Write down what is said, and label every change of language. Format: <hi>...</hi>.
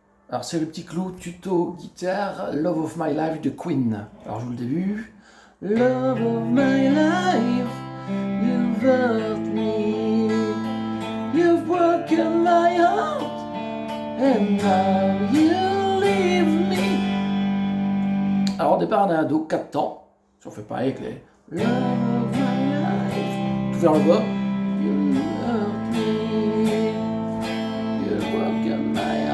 <fr>Alors c'est le petit clou tuto guitare Love of My Life de Queen. Alors je joue le début.</fr> <en>Love of my life, you've hurt me, you've broken my heart, and now you leave me.</en> <fr>Alors au départ on a un Do 4 temps. Si on fait pareil avec les Love of my life, tout vers le bas.</fr> <en>You hurt me, you've broken my heart.</en>